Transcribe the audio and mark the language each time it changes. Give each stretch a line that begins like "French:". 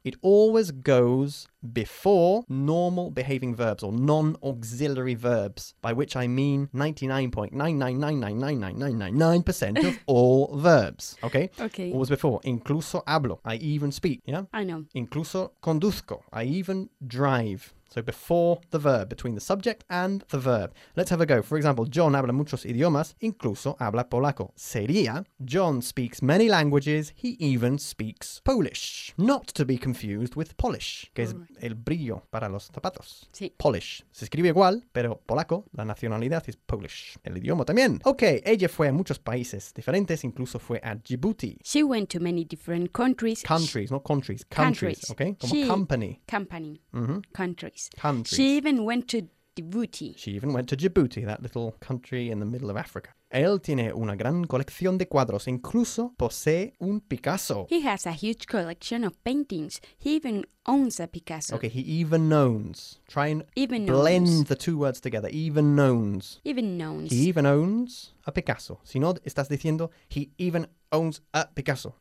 English: It always goes before normal behaving verbs or non-auxiliary verbs, by which I mean 99.9999999999% of all verbs. Okay? Okay. Always before.
Spanish: Incluso hablo.
English: I even speak. Yeah? I know.
Spanish: Incluso conduzco.
English: I even drive. So before the verb, between the subject and the verb. Let's have a go. For example,
Spanish: John habla muchos idiomas, incluso habla polaco. Sería,
English: John speaks many languages, he even speaks Polish. Not to be confused with Polish,
Spanish: que es el brillo para los zapatos. Sí.
English: Polish.
Spanish: Se escribe igual, pero polaco, la nacionalidad es Polish. El idioma también. Okay, ella fue a muchos países diferentes, incluso fue a Djibouti.
English: She went to many different countries. Countries, not countries. Countries. Okay,
Spanish: como
English: she, company. Company. Mm-hmm. Country. Countries. She even went to Djibouti. She even went to Djibouti, that little country in the middle of Africa.
Spanish: Él tiene una gran colección de cuadros, incluso posee un Picasso.
English: He has a huge collection of paintings. He even owns a Picasso. Okay, he even owns. Try and even blend owns the two words together. Even owns. Even owns. He even owns a Picasso.
Spanish: Si no, estás diciendo,
English: he even owns a Picasso.